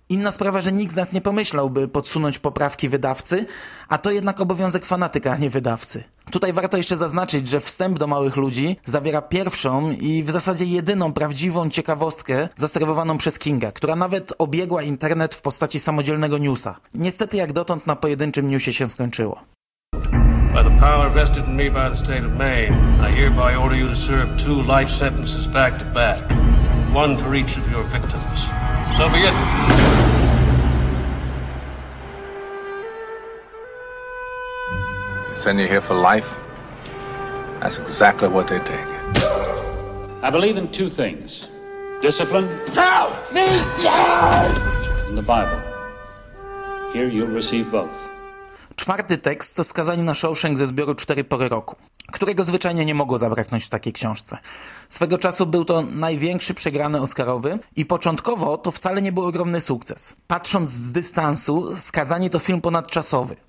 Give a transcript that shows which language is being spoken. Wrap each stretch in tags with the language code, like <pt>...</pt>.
<pl>Inna sprawa, że nikt z nas nie pomyślałby podsunąć poprawki wydawcy, a to jednak obowiązek fanatyka, a nie wydawcy. Tutaj warto jeszcze zaznaczyć, że wstęp do Małych Ludzi zawiera pierwszą i w zasadzie jedyną prawdziwą ciekawostkę zaserwowaną przez Kinga, która nawet obiegła internet w postaci samodzielnego newsa. Niestety jak dotąd na pojedynczym newsie się skończyło.</pl> <en>By the power vested in me by the state of Maine, I hereby order you to serve 2 life sentences back to back, 1 for each of your victims. So be it. They send you here for life? That's exactly what they take. I believe in 2 things. Discipline. Help me, Dad! And the Bible. Here you'll receive both.</en> <pl>Czwarty tekst to Skazanie na Shawshank ze zbioru 4 pory roku, którego zwyczajnie nie mogło zabraknąć w takiej książce. Swego czasu był to największy przegrany Oscarowy i początkowo to wcale nie był ogromny sukces. Patrząc z dystansu, Skazanie to film ponadczasowy.</pl>